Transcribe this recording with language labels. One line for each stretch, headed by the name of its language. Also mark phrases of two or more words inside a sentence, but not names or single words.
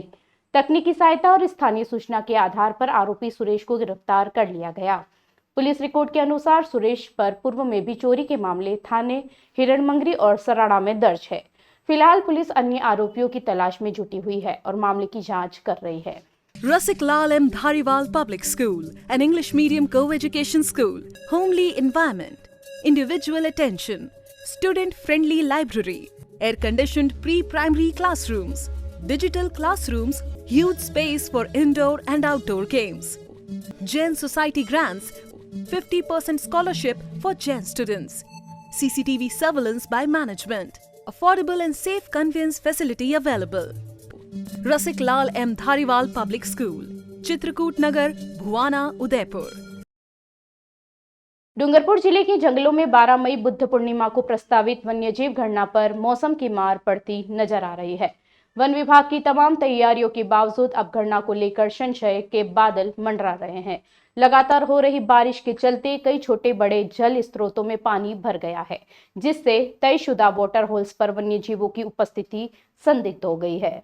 Hindi: तकनीकी सहायता और स्थानीय सूचना के आधार पर आरोपी सुरेश को गिरफ्तार कर लिया गया। पुलिस रिपोर्ट के अनुसार सुरेश पर पूर्व में भी चोरी के मामले थाने हिरणमंगरी और सराड़ा में दर्ज है। फिलहाल पुलिस अन्य आरोपियों की तलाश में जुटी हुई है और मामले की जांच कर रही है।
English: Rasik Lal M. Dhariwal Public School, an English medium co-education school, homely environment, individual attention, student-friendly library, air-conditioned pre-primary classrooms, digital classrooms, huge space for indoor and outdoor games. Jain Society grants 50% scholarship for Jain students. CCTV surveillance by management. Affordable and safe conveyance facility available. Rasik Lal M. Dhariwal Public School, Chitrakoot Nagar, Bhuwana, Udaipur.
Hindi: डूंगरपुर जिले के जंगलों में 12 मई बुद्ध पूर्णिमा को प्रस्तावित वन्यजीव गणना पर मौसम की मार पड़ती नजर आ रही है। वन विभाग की तमाम तैयारियों के बावजूद अब गणना को लेकर संशय के बादल मंडरा रहे हैं। लगातार हो रही बारिश के चलते कई छोटे बड़े जल स्रोतों में पानी भर गया है, जिससे तयशुदा
English: water holes
Hindi: पर वन्यजीवों की उपस्थिति संदिग्ध हो गई है।